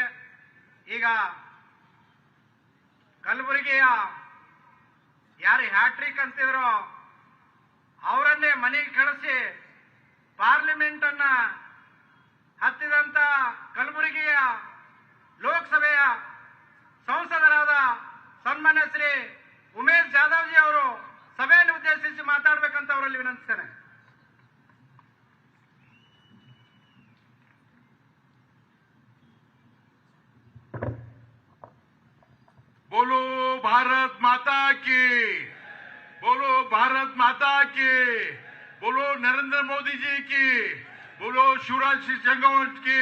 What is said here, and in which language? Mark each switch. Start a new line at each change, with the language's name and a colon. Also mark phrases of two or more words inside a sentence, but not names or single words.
Kannada: ಈಗ ಕಲಬುರಗಿಯ ಯಾರು ಹ್ಯಾಟ್ರಿಕ್ ಅಂತಿದ್ರು ಅವರನ್ನೇ ಮನೆಗೆ ಕಳಿಸಿ ಪಾರ್ಲಿಮೆಂಟ್ ಅನ್ನ ಹತ್ತಿದಂತ ಕಲಬುರಗಿಯ ಲೋಕಸಭೆಯ ಸಂಸದರಾದ ಸನ್ಮಾನ್ಯ ಶ್ರೀ ಉಮೇಶ್ ಜಾಧವ್ ಜಿ ಅವರು ಸಭೆಯನ್ನು ಉದ್ದೇಶಿಸಿ ಮಾತಾಡಬೇಕಂತ ಅವರಲ್ಲಿ ವಿನಂತಿಸ್ತೇನೆ.
Hindi: बोलो भारत माता की, बोलो भारत माता की, बोलो नरेंद्र मोदी जी की, बोलो शिवराज सिंह चौहान की।